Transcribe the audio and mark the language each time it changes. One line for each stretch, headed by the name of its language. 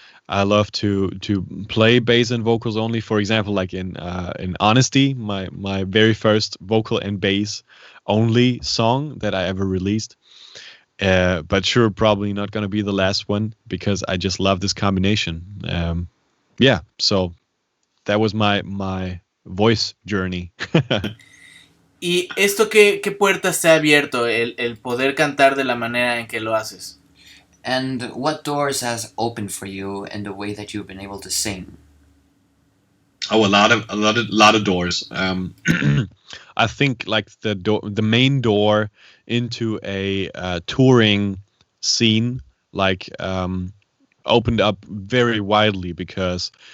English: I love to play bass and vocals only. For example, like in Honesty, my very first vocal and bass only song that I ever released. But sure, probably not going to be the last one because I just love this combination. Yeah, so that was my voice journey.
Spanish: ¿Y esto qué puertas te ha abierto, el poder cantar de la manera en que lo haces?
English: And what doors has opened for you in the way that you've been able to sing? Oh, a lot of doors. I think like the main door into a touring scene like opened up very widely because,